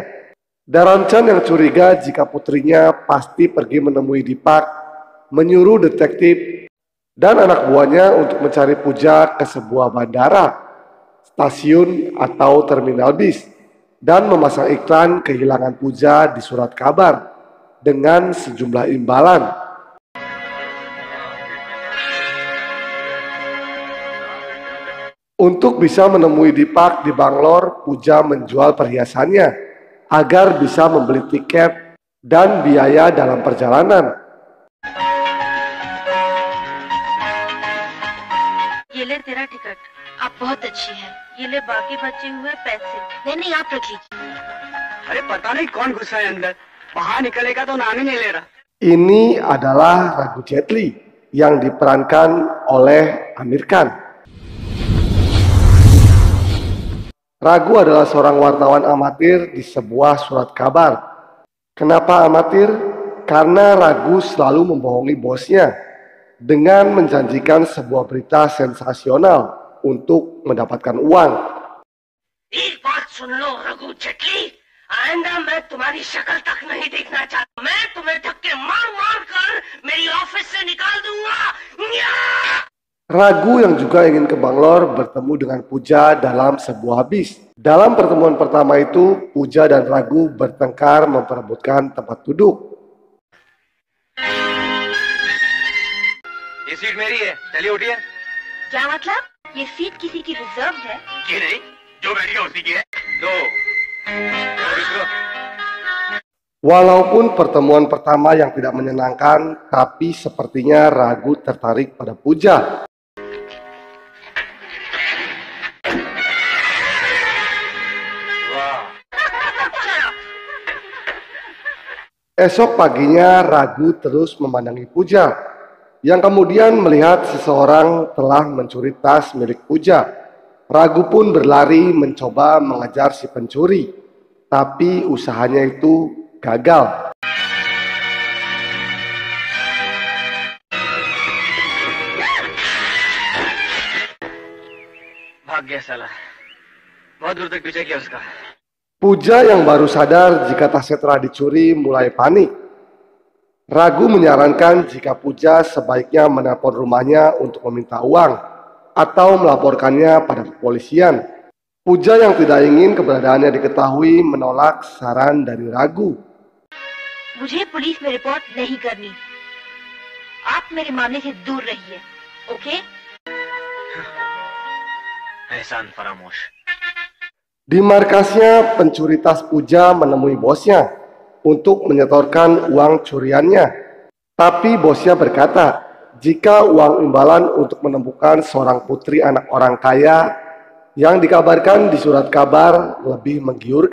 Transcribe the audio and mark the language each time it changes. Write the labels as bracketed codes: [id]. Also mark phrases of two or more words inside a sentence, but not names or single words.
[id] Dharamchand yang curiga jika putrinya pasti pergi menemui Dipak, menyuruh detektif dan anak buahnya untuk mencari Puja ke sebuah bandara, stasiun atau terminal bis, dan memasang iklan kehilangan Puja di surat kabar dengan sejumlah imbalan. Untuk bisa menemui Dipak di Bangalore, Puja menjual perhiasannya agar bisa membeli tiket dan biaya dalam perjalanan. [hi] ये ले तेरा टिकट। आप बहुत अच्छी हैं। ये ले बाकी बचे हुए पैसे। नहीं आप रख लीजिए। अरे पता नहीं कौन घुसा है अंदर, बाहर निकलेगा तो नाम ही नहीं ले रहा। [id] Ini adalah Raghu Jet Li yang diperankan oleh Amir Khan. Raghu adalah seorang wartawan amatir di sebuah surat kabar. Kenapa amatir? Karena Raghu selalu membohongi bosnya dengan menjanjikan sebuah berita sensasional untuk mendapatkan uang. [hi] एक बात सुन लो रघु जेटली, आइंदा मैं तुम्हारी शक्ल तक नहीं देखना चाहता। मैं तुम्हें धक्के मार मार कर मेरी ऑफिस से निकाल दूंगा। [id] Raghu yang juga ingin ke Bangalore bertemu dengan Puja dalam sebuah bis. Dalam pertemuan pertama itu, Puja dan Raghu bertengkar memperebutkan tempat duduk. [hi] ये सीट मेरी है, चलिए उठिए। क्या मतलब? ये सीट किसी की रिजर्व है? ये नहीं, जो बैठेगा उसी की है। दो। [id] Walaupun pertemuan pertama yang tidak menyenangkan, tapi sepertinya Raghu tertarik pada Puja. Esok paginya Raghu terus memandangi Puja, yang kemudian melihat seseorang telah mencuri tas milik Puja. Raghu pun berlari mencoba mengejar si pencuri, tapi usahanya itu gagal. [hi] भाग गया साला, बहुत दूर तक पीछे किया उसका। [id] Puja yang baru sadar jika tasnya telah dicuri mulai panik. Raghu menyarankan jika Puja sebaiknya menelpon rumahnya untuk meminta uang atau melaporkannya pada kepolisian. Puja yang tidak ingin keberadaannya diketahui menolak saran dari Raghu. [hi] मुझे पुलिस में रिपोर्ट नहीं करनी। आप मेरे मामले से दूर रहिए, ओके? एहसान फरामोश। [id] Di markasnya, pencuri tas Puja menemui bosnya untuk menyetorkan uang curiannya. Tapi bosnya berkata, jika uang imbalan untuk menemukan seorang putri anak orang kaya yang dikabarkan di surat kabar lebih menggiurkan.